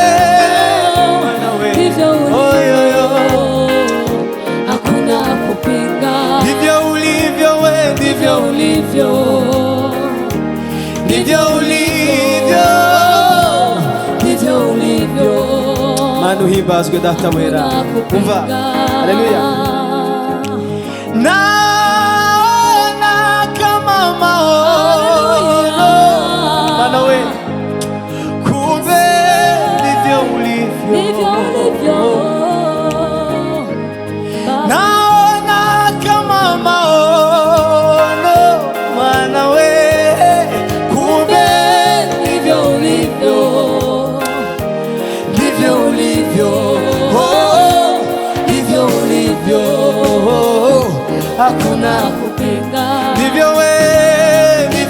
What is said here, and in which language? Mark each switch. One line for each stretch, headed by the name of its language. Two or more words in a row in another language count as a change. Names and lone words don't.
Swahili: ndivyo ulivyo hakuna kupinga ndivyo ulivyo we ndivyo ulivyo ndivyo ulivyo ndivyo ulivyo
Kinyarwanda: Manu himbazwe data mwera umva haleluya
Swahili: naona kama maono mana we kumbe ndivyo ulivyo naona kama maono mana we kumbe ndivyo ulivyo ndivyo ulivyo ndivyo ulivyo hakuna kupinga ndivyo we